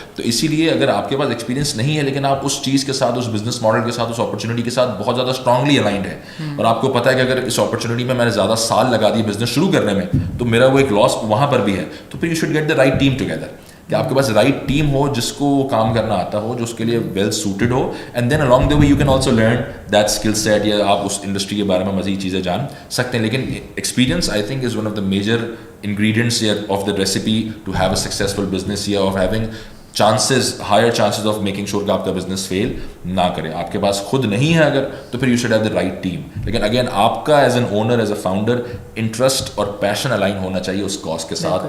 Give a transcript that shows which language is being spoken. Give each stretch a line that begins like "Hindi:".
Urdu: تو اسی لیے اگر آپ کے پاس ایکسپیرینس نہیں ہے لیکن آپ اس چیز کے ساتھ, اس بزنس ماڈل کے ساتھ, اس اپرچونیٹی کے ساتھ بہت زیادہ اسٹرانگلی الائنڈ ہے, اور آپ کو پتا ہے کہ اگر اس اپرچونیٹی میں نے زیادہ سال لگا دی بزنس شروع کرنے میں تو میرا وہ ایک لاس وہاں پر بھی ہے, تو پھر
English: you should get the right team together,
Urdu: کہ آپ کے پاس رائٹ ٹیم ہو جس کو کام کرنا آتا ہو, جو اس کے لیے well suited ہو,
English: and then along the way you can also learn that skill set,
Urdu: یا آپ اس انڈسٹری کے بارے میں مزید چیزیں جان سکتے ہیں.
English: لیکن experience I think is one of the major ingredients of the recipe to have a successful business, یا of having chances, higher chances of making sure
Urdu: کہ آپ کا بزنس فیل نہ کرے. آپ کے پاس خود نہیں ہے اگر تو پھر
English: You should have the right team.
Urdu: لیکن اگین آپ کا as an owner, as a founder, interest اور پیشن الائن ہونا چاہیے اس کاز کے ساتھ.